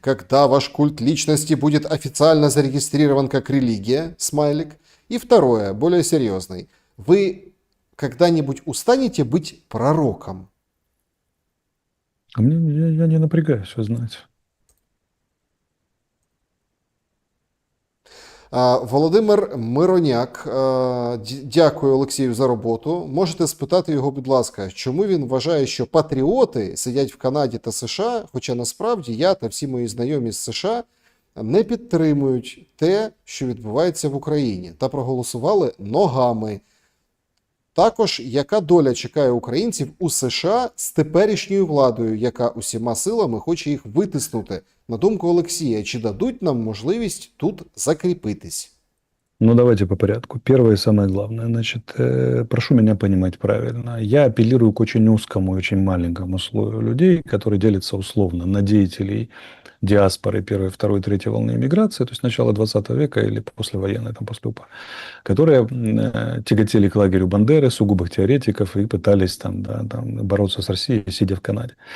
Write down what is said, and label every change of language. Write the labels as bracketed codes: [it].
[ru] Когда ваш культ личности будет официально зарегистрирован как религия, смайлик? И второе, более серьезный. Вы когда-нибудь устанете быть пророком? А мне я не напрягаюсь, вы знаете. [uk] Володимир Мироняк, дякую Олексію за роботу. Можете спитати його, будь ласка, чому він вважає, що патріоти сидять в Канаді та США, хоча насправді я та всі мої знайомі з США не підтримують те, що відбувається в Україні, та проголосували ногами. Також, яка доля чекає українців у США з теперішньою владою, яка усіма силами хоче їх витиснути? На думку Олексія, чи дадуть нам можливість тут закріпитись? [ru] Ну, давайте по порядку. Первое и самое главное. Значит, прошу меня понимать правильно. Я апеллирую к очень узкому и очень маленькому слою людей, которые делятся условно на деятелей диаспоры первой, второй, третьей волны иммиграции, то есть начала 20 века или послевоенной, там, после УПА, которые тяготели к лагерю Бандеры, сугубых теоретиков и пытались там бороться с Россией, сидя в Канаде.